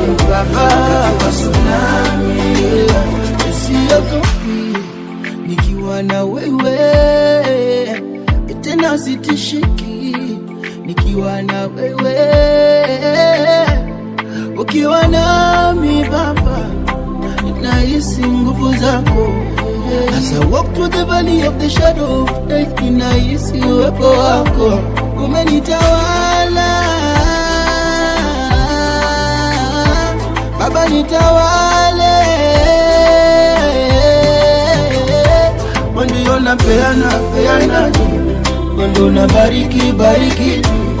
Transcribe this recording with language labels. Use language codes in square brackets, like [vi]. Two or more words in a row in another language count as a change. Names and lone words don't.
[sw] Baba, ukiwa tsunami, siogopi nikiwa na wewe, tena sitishiki nikiwa na wewe. Ukiwa nami Baba, nahisi nguvu zako. [en] As I walk through the valley of the shadow of death, [sw] ninahisi uwepo wako. Umenitawala Baba, nitawale. Wewe ndio unapeana, peana tu. Wewe ndio unabariki, bariki tu.